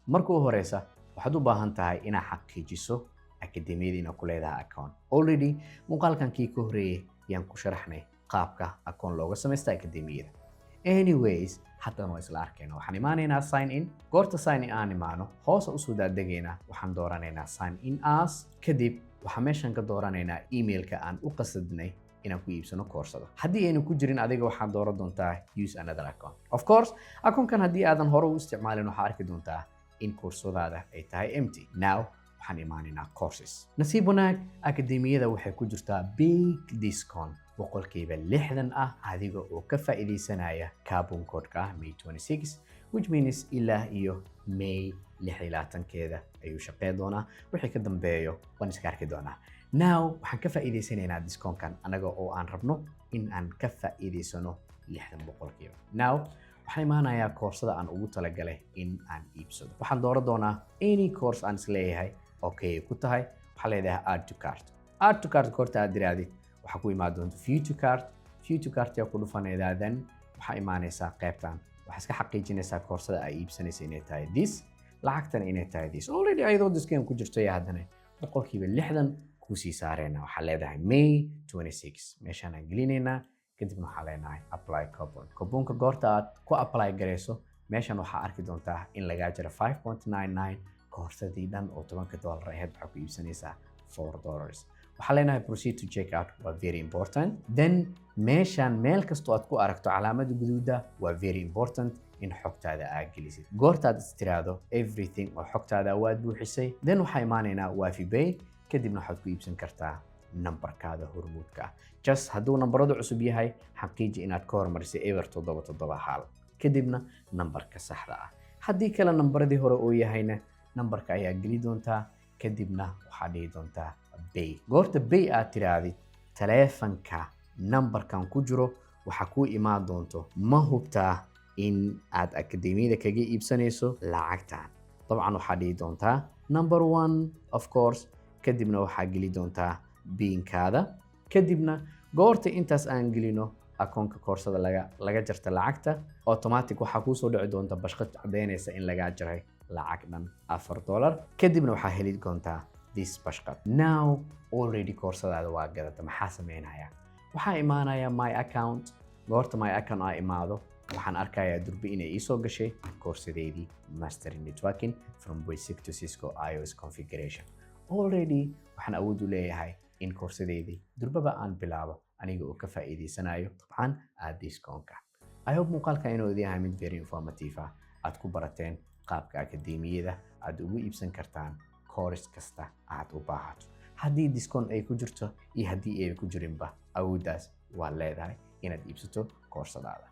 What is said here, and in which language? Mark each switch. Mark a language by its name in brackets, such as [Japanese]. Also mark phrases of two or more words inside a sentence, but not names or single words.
[Somali] Marka ugu horeysa, waxaad u baahan tahay inaad xaqiijiso akademiyada inaad ku leedahay account. Already muuqaalkan kii ka horeeyay ayaan ku sharaxnay qaabka account looga samaysto akademiyada. Anyways, haddana waa isla arkayna. Waxaan imaanaynaa [English] sign in. [Somali] Goorta [English] sign in [Somali] aan imaano, hoos u soo daadegayna waxaan dooranaynaa [English] sign in as. [Somali] Kadib waxaan meeshan ka dooranaynaa emailka aan u qasadnay inaan ku iibsano koorsada. Haddii aynu ku jirin adiga waxaad dooran doontaa [English] use another account. Of course, [Somali] accountkan haddii aadan hore u isticmaalin waxaad arki doontaa in koorsadaada ay tahay empty. Now waxaan imaanaynaa courses. Nasiib wanaag, akademiyada waxay ku jirtaa [English] big discount [Somali] boqolkiiba 60 ah adiga oo ka faa'iideysanaya [English] coupon code- [Somali] ka May 26, [English] which means [Somali] ilaa iyo May 26-keeda ayuu shaqeyn doonaa. Wixii ka dambeeyo waan iska arki doonaa. Now waxaan ka faa'iideysanaynaa discount-kan anaga oo aan rabno in aan ka faa'iideysano 60%. Now waxaan imaanayaa koorsada aan ugu talagalay in aan iibsado. Waxaan dooran doonaa [English] any course [Somali] aan isleeyahay okay ku tahay. Waxaan leedahay [English] add to cart. Add to cart [Somali] koorta aad diraadid waxaa ku imaan doonta [English] view to cart. View to cart [Somali] yaa ku dhufanaydaa, then waxaa imaanaysaa qaybtan. Waxaa iska xaqiijinaysaa koorsada ay iibsanaysa inay tahay this, lacagtan inay tahay this. Already ayadoo discount ku jirto ayaa haddana boqolkiiba 60 ku sii saarayna. Waxaa leedahay May 26. Meeshaan aan gelinaynaa. Kadibna waxaa leenahay [English] apply coupon. [Somali] Couponka goorta aad ku apply gareyso, meeshan waxaa arki doontaa in lagaa jiro 5.99 koorsadii dhan oo $10 ahayd waxaa ku iibsanaysaa $4. waxaa leenahay [English] proceed to check out [Somali] waa [English] very important. [Somali] Then meeshan meel kastoo aad ku aragto calaamada guduuda waa [English] very important [Somali] in xogtaada aad gelisid. Goorta aad istiraado everything oo xogtaada waad buuxisay, then waxaa imaanaynaa Wafi Pay. Kadibna waxaad ku iibsan kartaa nambarkaada hormuudka ah. Just hadduu nambaradu cusub yahay, xaqiiji inaad ka hormarisay eber 771. Kadibna nambarka saxda ah. Haddii kale nambaradii hore oo yahayna nambarka ayaa geli doontaa. Kadibna waxaad dhihi doontaa Pay. Goorta Pay aad tiraadid, taleefanka nambarkan ku jiro waxaa ku imaan doonto ma hubtaa in aad akademiyada kaga iibsanayso lacagtan. Dabcan waxaad dhihi doontaa number 1 [English] of course. [Somali] Kadibna waxaa geli doontaa biinkaada. Kadibna goorta intaas aan gelino akoonka koorsada laga jarta lacagta, automatic waxaa kuu soo dhici doonta bashqad cadeynaysa in lagaa jaray lacag dhan $4. Kadibna waxaa heli doontaa this bashqad. Now already koorsadaada waa gadata. Maxaa sameynaya? Waxaa imaanaya [English] my account. [Somali] Goorta [English] my account [Somali] aa imaado, waxaan arkayaa durbi inay ii soo gashay koorsadeedii Mastering Networking from Basic to Cisco iOS Configuration. Already waxaan awood u leeyahay in koorsadeedii durbaba aan bilaabo aniga oo ka faa'iideysanayo dabcan aad discount-ka. [English] I hope [Somali] muuqaalka inuu idin yahay mid [English] very informative [Somali] ah. Aad ku barateen qaabka akademiyada aad ugu iibsan kartaan course kasta aad u baahato. Haddii discount ay ku jirto iyo haddii ay ku jirinba, awooddaas waa leedahay inaad iibsato koorsadaada.